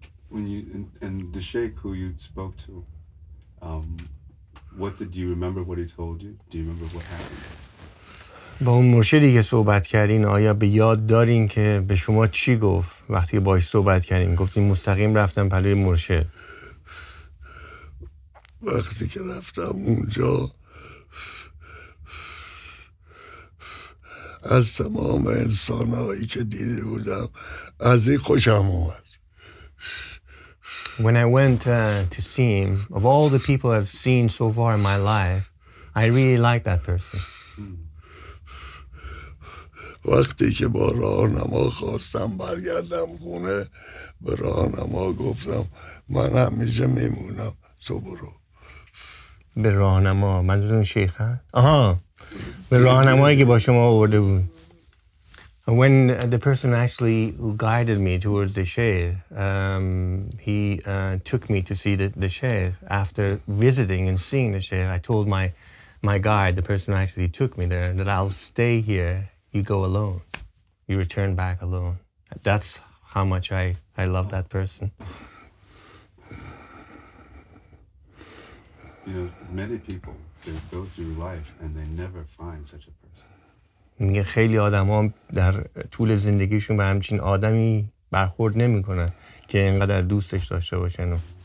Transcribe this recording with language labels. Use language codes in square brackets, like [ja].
[en] When you and the sheikh who you spoke to, do you remember what he told you? Do you remember what happened? [fa] با اون مرشدی که صحبت کردین آیا به یاد دارین که به شما چی گفت وقتی باهاش صحبت کردین؟ گفتین مستقیم رفتم پلوی مرشد. وقتی که رفتم اونجا از تمام انسانهایی که دیده بودم از این خوشم اومد. [en] When I went to see him, of all the people I've seen so far in my life, I really like that person. [fa] وقتی که با راهنما خواستم برگردم خونه به راهنما گفتم من همیشه میمونم تو برو. به راهنما منظورتون شیخ هست؟ آها به راهنمایی که با شما آورده بود. [en] When the person actually who guided me towards the sheikh, he took me to see the sheikh. After visiting and seeing the sheikh, I told my guide, the person who actually took me there, that I'll stay here. You go alone. You return back alone. That's how much I love that person. You know, many people, they go through life and they never find such a person. [fa] میگه خیلی آدم‌ها در طول زندگیشون به همچین آدمی برخورد نمی‌کنن که اینقدر دوستش داشته باشن.